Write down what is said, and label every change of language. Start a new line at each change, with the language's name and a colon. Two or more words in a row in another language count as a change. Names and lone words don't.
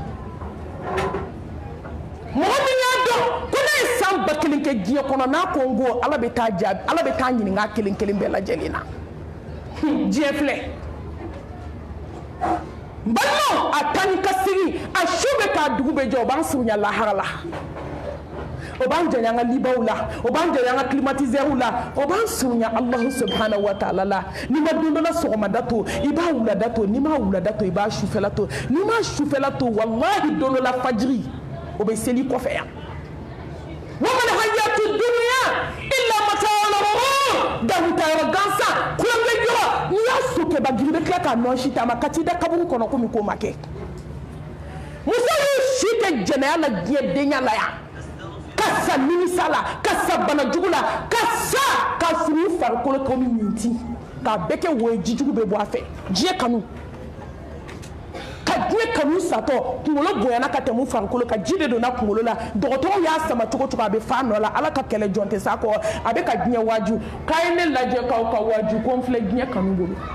Bambara: mɔgɔ min y'a dɔn ko ne ye san 1000 kɛ diɲɛ kɔnɔ n'a ko n ko ala bɛ taa jaabi ala bɛ taa ɲininka kelen kelen bɛɛ lajɛlen na diɲɛ filɛ n balimaw a taa ni ka segin a su bɛ k'a dugu bɛ jɛ o b'an surunya lahara la o b'an janya an ka libaw la o b'an janya an ka climatiseurs la o b'an surunya
Arabic: الله سبحانه وتعالى
Bambara: la n'i ma don dɔ la sɔgɔmada to i b'a wulada to n'i ma wulada to i b'a sufɛla to n'i ma sufɛla to wallahi don dɔ la fajiri o bɛ seli kɔfɛ yan
Arabic: وما الحياة الدنيا إلا متاع الغرور
Bambara: dahuta yɔrɔ gansan kulonkɛ yɔrɔ n'i y'a so kɛba giri bɛ tila k'a nɔ si taama ka t'i da kaburu kɔnɔ komi k'o ma kɛ muso y'u si kɛ jɛnɛya la diɲɛ denya la yan ka sa nimisa la ka sa bana jugu la ka sa ka furu farikolo komi minti k'a bɛɛ kɛ woyo ji jugu bɛ bɔ a fɛ diɲɛ kanu ka diɲɛ kanu satɔ kunkolo bonyana ka tɛmɛ farikolo ka ji de donna kunkolo la dɔgɔtɔrɔw y'a sama cogo cogo a bɛ fa nɔ la ala ka kɛlɛ jɔn tɛ s'a kɔ a bɛ ka diɲɛ waaju k'a ye ne lajɛ k'aw ka waaju ko n filɛ diɲɛ kanu bolo